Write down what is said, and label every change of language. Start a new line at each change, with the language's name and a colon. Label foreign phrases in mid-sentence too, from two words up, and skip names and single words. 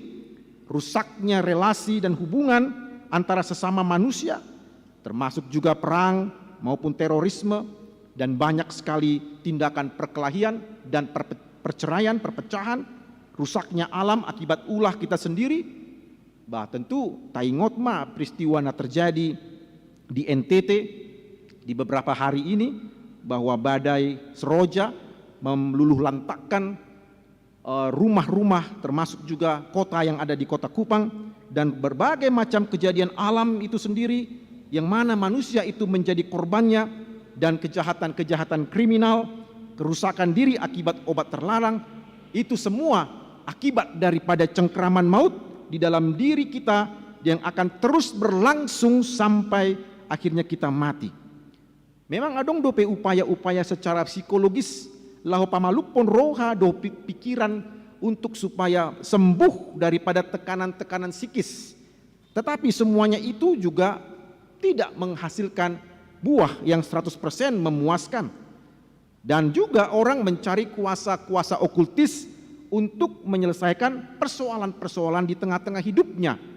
Indonesian: Rusaknya relasi dan hubungan antara sesama manusia, termasuk juga perang maupun terorisme, dan banyak sekali tindakan perkelahian dan perceraian, perpecahan, rusaknya alam akibat ulah kita sendiri.
Batak Toba: Bah tentu taingot ma peristiwa na terjadi
Indonesian: di NTT di beberapa hari ini, bahwa badai Seroja meluluh lantakkan rumah-rumah, termasuk juga kota yang ada di kota Kupang, dan berbagai macam kejadian alam itu sendiri yang mana manusia itu menjadi korbannya, dan kejahatan-kejahatan kriminal, kerusakan diri akibat obat terlarang, itu semua akibat daripada cengkraman maut di dalam diri kita yang akan terus berlangsung sampai akhirnya kita mati.
Batak Toba: Memang adong dope upaya-upaya secara psikologis lahu pamalupon roha do pikiran
Indonesian: untuk supaya sembuh daripada tekanan-tekanan psikis. Tetapi semuanya itu juga tidak menghasilkan buah yang 100% memuaskan. Dan juga orang mencari kuasa-kuasa okultis untuk menyelesaikan persoalan-persoalan di tengah-tengah hidupnya.